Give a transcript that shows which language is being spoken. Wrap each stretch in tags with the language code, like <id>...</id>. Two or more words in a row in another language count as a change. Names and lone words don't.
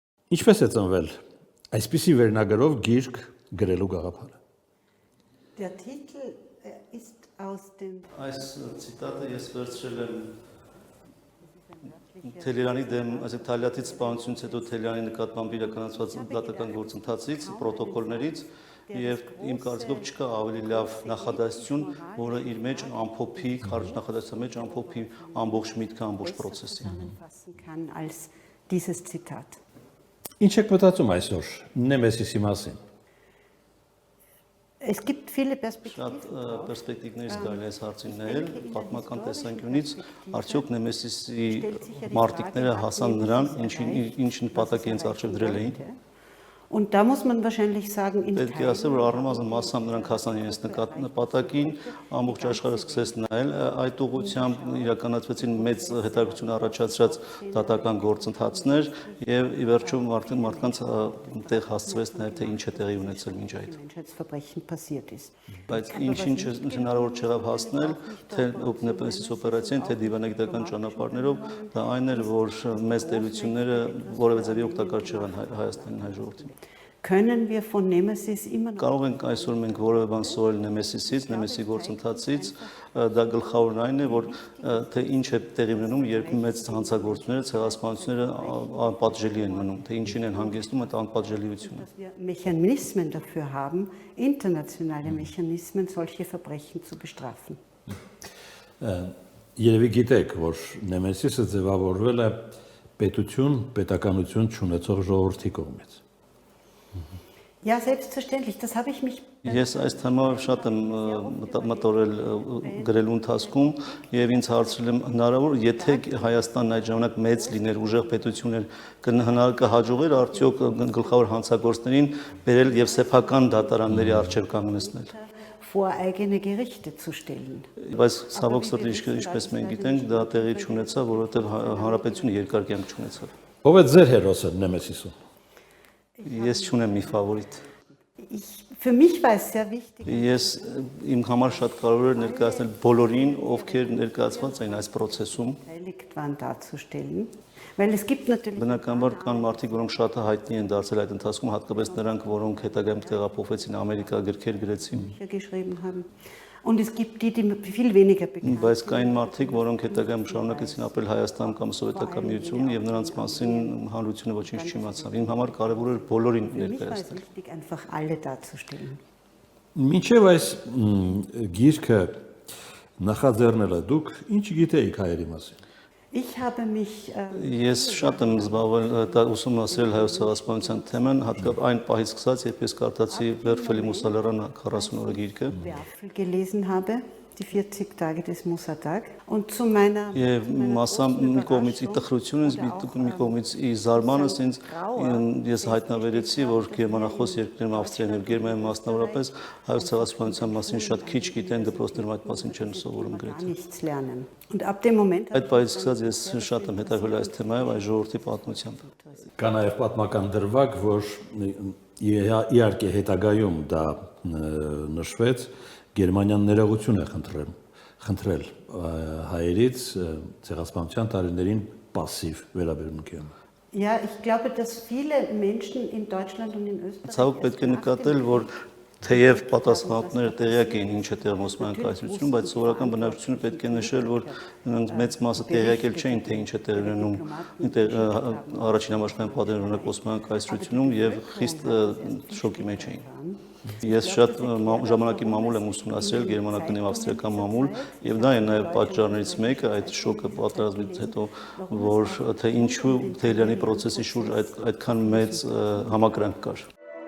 <hy>Ինչպես է ծնվել այսպիսի վերնագրով գիրք գրելու գաղափարը։</hy> <de>Der Titel ist aus dem</de> <hy>Այս ցիտատը ես վերցրել եմ Թելերանի դեմ, այսինքն Թալյատից սպանությունից հետո Թելերանի նկատմամբ իրականացված դատական գործընթացից, պրոտոկոլներից եւ իմ կարծիքով չկա ավելի լավ նախադասություն, որը իր մեջ ամփոփի, կարճ նախադասության մեջ ամփոփի ամբողջ միտքը, ամբողջ process-ը։</hy> <de>kann als dieses Zitat.</de> <hy>Ինչ եք մտածում այսօր Նեմեսիսի մասին։</hy> <de>Es gibt viele</de> <hy>Շատ</hy> <de>Perspektiven.</de> <hy>պերսպեկտիվներից կարելի է այս հարցին նայել, պատմական տեսանկյունից, արդյոք Նեմեսիսի մարտիկները հասան նրան, ինչ նպատակ իրենց առջև դրել էին։</hy> <de>Und da muss man wahrscheinlich sagen, in</de> <hy>Պետք է ասել, որ առնվազն մասամբ նրանք հասան իրենց նպատակին, ամբողջ աշխարհը սկսեց նայել այդ ուղղությամբ, իրականացվեցին մեծ հետաքրքրություն առաջացրած դատական գործընթացներ եւ ի վերջո մարդկանց տեղ հասցվեց նաեւ թե ինչ է տեղի ունեցել մինչ այդ։</hy> <de>Menschheitsverbrechen passiert ist.</de> <hy>Բայց ինչ հնարավոր չեղավ հասնել, թե Նեմեսիս օպերացիան, թե դիվանագիտական ճանապարհներով, դա այն էր, որ մեծ տերությունները որևէ ձևի օգտակար չեղան Հայաստանին հայ ժողովրդին։</hy> <de>Können wir von Nemesis immer noch</de> <hy>Կարող ենք այսօր մենք որևէ բան սովորել Նեմեսիսից, Նեմեսիսի գործընթացից, դա գլխավորն այն է, որ թե ինչ է տեղի ունենում, երբ մեծ հանցագործությունները, ցեղասպանությունները անպատժելի են մնում, թե ինչին են հանգեցնում այդ անպատժելիությունը։</hy> <de>dass wir Mechanismen dafür haben, internationale Mechanismen, solche Verbrechen zu bestrafen.</de> <hy>Երևի գիտեք, որ Նեմեսիսը ձևավորվել է պետականություն չունեցող ժողովրդի կողմից։</hy> <de>Ja, selbstverständlich, das habe ich mich</de> <hy>Ես այս թեմայով շատ եմ մտորել գրելու ընթացքում եւ ինձ հարցրել եմ հնարավոր եթե Հայաստանն այդ ժամանակ մեծ լիներ ուժեղ պետություն էր կհաջողեր արդյոք գլխավոր հանցագործներին բերել եւ սեփական դատարանների առջեւ կանգնեցնել</hy> <de>vor eigene Gerichte zu stellen.</de> <hy>Բայց ցավոք սրտի ինչպես մենք գիտենք դա տեղի չունեցավ որովհետեւ հանրապետությունը երկար կյանք չունեցավ Ով է ձեր հերոսը Նեմեսիսում Ես չունեմ մի ֆավորիտ</hy> <de>Für mich war es sehr wichtig.</de> <hy>Ես իմ համար շատ կարևոր էր ներկայացնել բոլորին, ովքեր ներկայացված էին այս process-ում։</hy> <de>Beteiligt waren darzustellen, weil es gibt natürlich</de> <hy>Բնականաբար կան մարդիկ, որոնք շատ հայտնի են դարձել այդ ընթացքում, հատկապես նրանք, որոնք հետագայում տեղափոխվեցին Ամերիկա, գրքեր գրեցին։</hy> <de>geschrieben haben. Und es gibt die viel weniger bekannt</de> <hy>Բայց կային մարդիկ, որոնք հետագայում շարունակեցին ապրել Հայաստանում կամ Սովետական Միությունում եւ նրանց մասին հանրությունը ոչինչ չիմացավ։ Իմ համար կարևոր էր բոլորին</hy> <de>Für mich war es</de> <hy>ներկայացնել։</hy> <de>wichtig, einfach alle darzustellen.</de> <hy>Մինչև այս գիրքը նախաձեռնելը դուք ինչ գիտեիք հայերի մասին։</hy> <de>Ich habe mich</de> <hy>Ես շատ եմ զբաղվել ուսումնասիրել հայոց ցեղասպանության թեման, հատկապես այն պահից սկսած, երբ ես կարդացի Վերֆելի Մուսալերան 40 օրը գիրքը։</hy> <de>Werfel gelesen habe, die 40 Tage des Musa-Tag. Und zu meiner</de> <hy>Եվ մասամբ մի կողմից ի տխրությունից, մի կողմից ի զարմանս ինձ ես հայտնաբերեցի, որ գերմանախոս երկրներում Ավստրիայում եւ Գերմանիայում մասնավորապես հայոց ցեղասպանության մասին շատ քիչ գիտեն, դպրոցներում այդ մասին չեն սովորում գրեթե։</hy> <de>nichts lernen. Und ab dem Moment</de> <hy>Այդ պահից սկսած ես շատ եմ հետաքրքրել այս թեմայով, այս ժողովրդի պատմությամբ։ Կա նաև պատմական դրվագ, որ իհարկե հետագայում դա նշվեց, Գերմանիան ներողություն է խնդրել հայերից ցեղասպանության տարիներին пассив վերաբերմունքին։</hy> <de>Ja, ich glaube, dass viele Menschen in Deutschland und in Österreich</de> <hy>Ցավոք պետք է նկատել, որ թեև պատասխանատուները տեղյակ էին ինչ է տեղում Օսմանյան կայսրությունում, բայց սովորական բնակչությունը պետք է նշել, որ նրանց մեծ մասը տեղյակ էլ չէին, թե ինչ է տեղի ունենում առաջին համաշխարհային պատերազմի ժամանակ Օսմանյան կայսրությունում եւ խիստ շոկի մեջ էին։ Ես շատ ժամանակի մամուլ եմ ուսումնասիրել գերմանական եւ ավստրիական մամուլ եւ դա է նաեւ պատճառներից մեկը այդ շոկը պատերազմից հետո որ թե ինչու Թելյանի process-ի շուրջ այդքան մեծ համակրանք կար</hy>